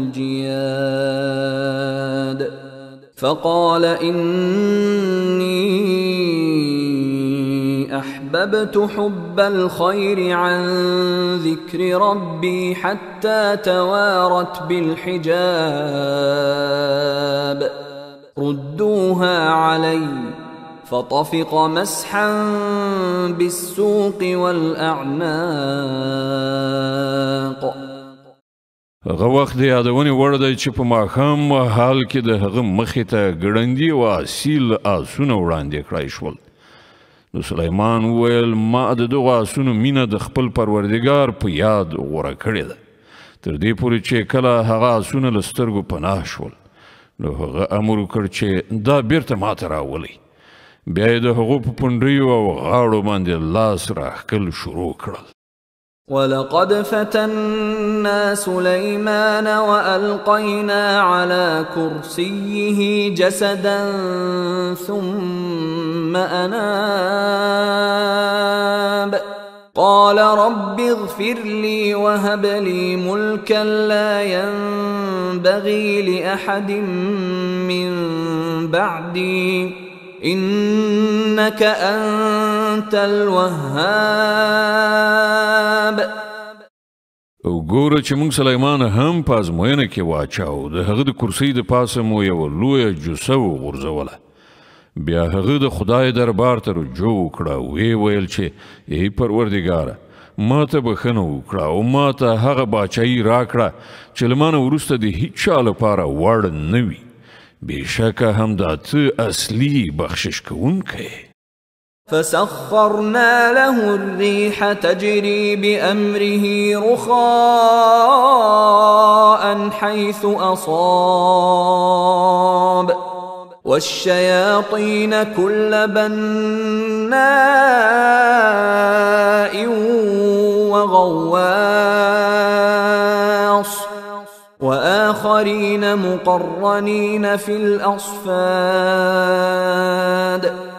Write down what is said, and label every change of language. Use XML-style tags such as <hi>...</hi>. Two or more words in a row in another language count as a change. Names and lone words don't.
<ar>الجياد فقال إني أحببت حب الخير عن ذكر ربي حتى توارت بالحجاب ردوها علي فطفق مسحا بالسوق والأعناق.</ar> <ps>هغه وخت د یادونې وړ دی چې په ماښام مهال کې د هغه مخې ته ګړندي او اصیل آسونه وړاندې کړای شول. نو سلیمان وویل ما د دغو آسونو مینه د خپل پروردګار په یاد غوره کړې ده تر دې پورې چې کله هغه آسونه له سترګو پناه شول نو هغه امر وکړ چې دا بیرته ماته راولئ. بیا یې د هغو په پنډیو او غاړو باندې لاس راښکل شروع کړل.</ps> <ar>ولقد فتنا سليمان وألقينا على كرسيه جسدا ثم أناب قال رب اغفر لي وهب لي ملكا لا ينبغي لأحد من بعدي إنك أنت الوهاب.</ar> <ps>او ګوره چې موږ سلیمان هم په ازموینه کې واچاو د هغه د کرسۍ د پاسه مو یوه لویه جوسه وغورځوله. بیا هغه د خدای دربار ته رجوع وکړه ویې ویل چې ای پروردګاره ما ته بښنه وکړه او ما ته هغه باچایي راکړه چې له ما نه وروسته د هیچ چا لپاره وړ نه وي. بشک هم دا ته اصلي بخشش کوونکی.</ps> <ar>فسخرنا له الريح تجري بأمره رخاء حيث أصاب والشياطين كل بناء وغواص وآخرين مقرنين في الأصفاد.</ar>